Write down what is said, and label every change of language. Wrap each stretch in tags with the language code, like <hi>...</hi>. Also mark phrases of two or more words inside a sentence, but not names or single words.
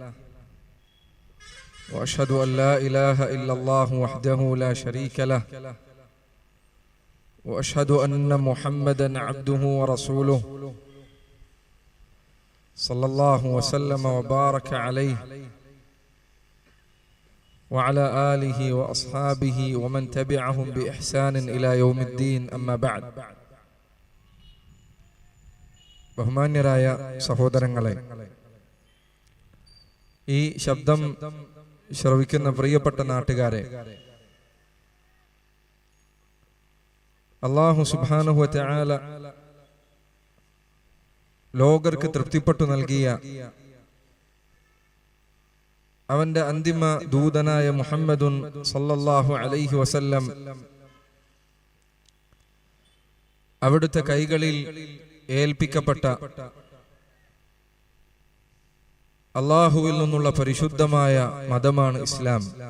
<ar>وأشهد أن لا إله إلا الله وحده لا شريك له وأشهد أن محمدا عبده ورسوله صلى الله وسلم وبارك عليه وعلى آله وأصحابه ومن تبعهم بإحسان إلى يوم الدين. أما بعد.</ar> <ml>ബഹുമാന്യരായ സഹോദരങ്ങളെ, ഈ ശബ്ദം ശ്രവിക്കുന്ന പ്രിയപ്പെട്ട നാട്ടുകാരെ,</ml> <ar>الله سبحانه وتعالى</ar> <ml>ലോകർക്ക് തൃപ്തിപ്പെട്ടു നൽകിയ അവന്റെ അന്തിമ ദൂതനായ</ml> <ar>محمد صلى الله عليه وسلم</ar> <ml>അവിടുത്തെ കൈകളിൽ ഏൽപ്പിക്കപ്പെട്ട അല്ലാഹുവിൽ നിന്നുള്ള പരിശുദ്ധമായ മതമാണ് ഇസ്ലാം.</ml>